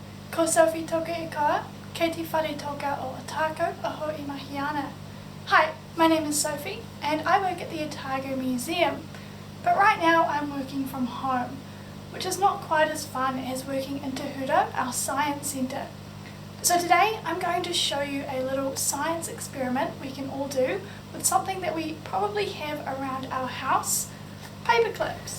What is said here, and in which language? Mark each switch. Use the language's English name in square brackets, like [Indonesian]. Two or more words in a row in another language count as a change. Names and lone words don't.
[Māori] Ko Sophie toku ikoa, kei te whare toka o Otago, ahau I mahi ana. [English] Hi, my name is Sophie and I work at the Otago Museum, but right now I'm working from home, which is not quite as fun as working in Tūhura, our science centre. So today I'm going to show you a little science experiment we can all do with something that we probably have around our house, paperclips.